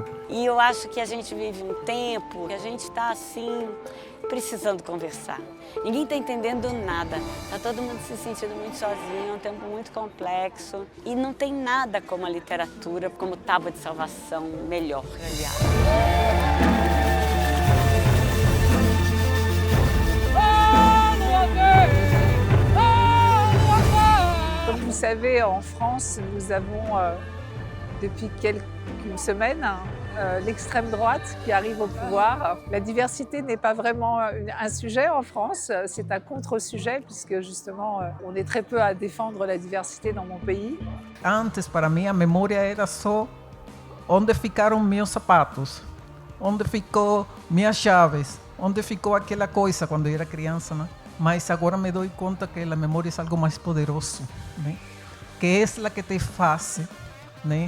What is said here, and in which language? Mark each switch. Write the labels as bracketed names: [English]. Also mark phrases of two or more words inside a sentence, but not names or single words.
[Portuguese] E eu acho que a gente vive um tempo que a gente está assim, precisando conversar. Ninguém está entendendo nada, está todo mundo se sentindo muito sozinho, é um tempo muito complexo. E não tem nada como a literatura, como tábua de salvação melhor, aliás. [French] Comme vous savez, en France, nous avons depuis quelques semaines l'extrême droite qui arrive au pouvoir. La diversité n'est pas vraiment un sujet en France, c'est un contre-sujet puisque justement on est très peu à défendre la diversité dans mon pays. [Portuguese] Antes, para mim, a memória era só onde ficaram meus sapatos, onde ficou minhas chaves, onde ficou aquela coisa quando eu era criança, né? Mas agora me dou conta que a memória é algo mais poderoso, né? Que é a que te faz, né?